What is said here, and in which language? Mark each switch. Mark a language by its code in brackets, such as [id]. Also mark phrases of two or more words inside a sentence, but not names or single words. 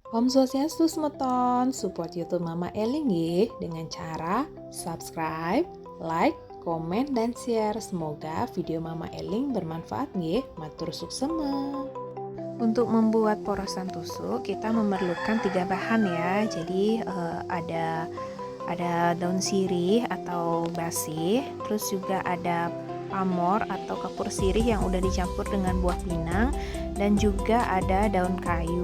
[sa] Om Swastiastu [id] semeton, support YouTube Mama Eling nggih dengan cara [en] subscribe, like, [id] komen, dan share. Semoga video Mama Eling bermanfaat nggih. [ban] Matur suksema. [id] Untuk membuat porosan tusuk kita memerlukan 3 bahan ya. Jadi ada daun sirih atau basi, terus juga ada pamor atau kapur sirih yang udah dicampur dengan buah pinang, dan juga ada daun kayu.